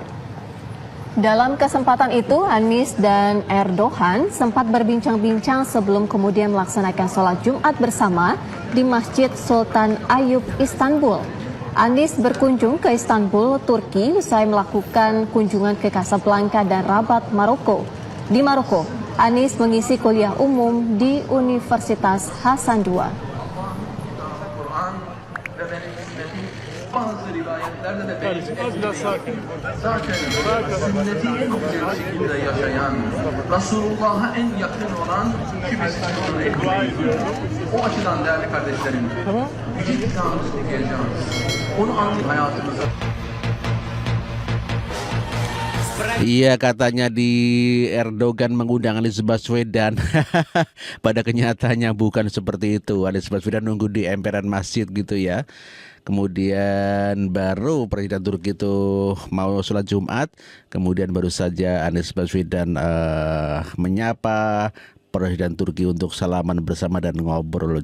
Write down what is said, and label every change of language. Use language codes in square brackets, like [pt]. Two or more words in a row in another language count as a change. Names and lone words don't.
[id] Dalam kesempatan itu, Anies dan Erdogan sempat berbincang-bincang sebelum kemudian melaksanakan sholat Jumat bersama di Masjid Sultan Ayub, Istanbul. Anies berkunjung ke Istanbul, Turki, usai melakukan kunjungan ke Casablanca dan Rabat, Maroko. Di Maroko, Anies mengisi kuliah umum di Universitas Hasan II. [tr] Bazı rivayetlerde de zaten sünneti en güzel şekilde yaşayan, Resulullah'a en yakın olan şüphesiz onun ehlidir. O açıdan değerli kardeşlerim, yüce kitabımızı okuyacağız. Onu anlayıp hayatımıza [id] Iya, katanya di Erdogan mengundang Anies Baswedan. Pada kenyataannya bukan seperti itu. Anies Baswedan nunggu di emperan masjid gitu ya. Kemudian baru Presiden Turki itu mau sholat Jumat. Kemudian baru saja Anies Baswedan menyapa Presiden Turki untuk salaman bersama dan ngobrol.